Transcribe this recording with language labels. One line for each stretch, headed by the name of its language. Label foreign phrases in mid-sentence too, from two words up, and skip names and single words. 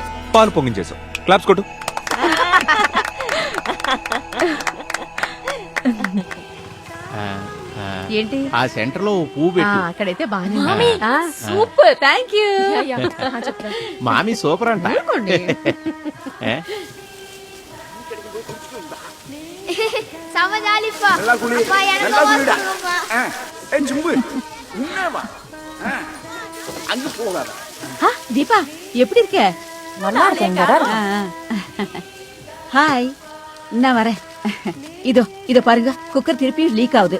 Telugu: పాలు పొంగించేసాం. క్లాప్స్ కొట్టు. ఏంటి? ఆ సెంటర్ లో పువ్వు పెట్టు. అక్కడైతే బాగానే సూపర్.
English: thank you.
Telugu: మామి సూపర్ అంట. ఏ?
Tamil: தீபா எப்படி இருக்க? நல்லா இருக்கேன் கடா. ஹாய், நான் வரேன். இதோ பாருங்க, குக்கர் திருப்பி லீக் ஆகுது.